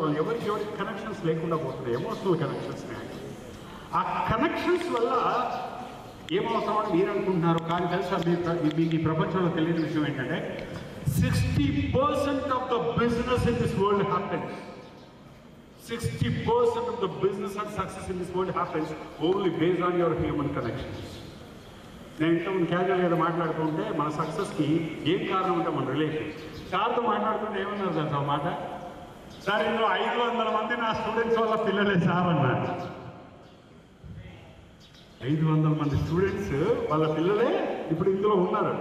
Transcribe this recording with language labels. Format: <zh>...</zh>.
<te>వాళ్ళు ఎవరికి కనెక్షన్స్ లేకుండా పోతున్నాయి, ఎమోషనల్ కనెక్షన్స్. ఆ కనెక్షన్స్ వల్ల ఏమవుతామని మీరు అనుకుంటున్నారు, కానీ తెలుసా మీకు ఈ ప్రపంచంలో తెలియని విషయం ఏంటంటే</te> <en>60% of the business in this world happens. 60% of the business and success in this world happens only based on your human connections.</en> <te>నేను ఇంతకుముందు క్యాజువల్ ఏదో మాట్లాడుతుంటే మన సక్సెస్కి ఏం కారణం అంటే మన రిలేషన్. సార్తో మాట్లాడుతుంటే ఏమన్నారు సార్ ఆ మాట? సార్ ఇందులో 500 మంది నా స్టూడెంట్స్ వల్ల పిల్లలే సార్ అన్నారు. 500 మంది స్టూడెంట్స్ వాళ్ళ పిల్లలే ఇప్పుడు ఇందులో ఉన్నారు.</te>